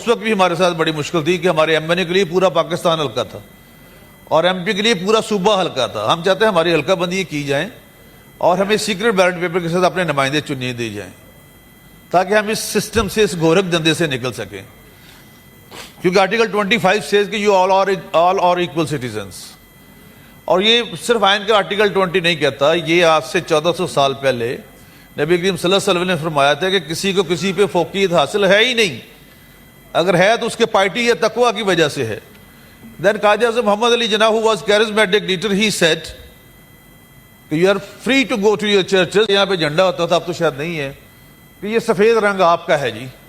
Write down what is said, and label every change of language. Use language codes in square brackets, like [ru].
[ur] اس وقت بھی ہمارے ساتھ بڑی مشکل تھی کہ ہمارے ایم این اے کے لیے پورا پاکستان حلقہ تھا اور ایم پی کے لیے پورا صوبہ حلقہ تھا. ہم چاہتے ہیں ہماری حلقہ بندی کی جائیں اور ہمیں سیکرٹ بیلٹ پیپر کے ساتھ اپنے نمائندے چننے دی جائیں, تاکہ ہم اس سسٹم سے, اس گورکھ دندے سے نکل سکیں. کیونکہ [en] article 25 says [ur] کہ [en] you all are equal citizens. [ur] اور یہ صرف آئین کا آرٹیکل 20 نہیں کہتا, یہ آج سے 1400 سال پہلے نبی کریم صلی اللہ علیہ وسلم نے فرمایا تھا کہ کسی کو کسی پہ فوقیت حاصل ہے ہی نہیں, اگر ہے تو اس کے پارٹی یا تقویٰ کی وجہ سے ہے. [en] Then Qazi Azam Muhammad Ali Jinnah, who was charismatic leader, he said you are free to go to your churches. [ur] یہاں پہ جھنڈا ہوتا تھا, اب تو شاید نہیں ہے, کہ یہ سفید رنگ آپ کا ہے جی.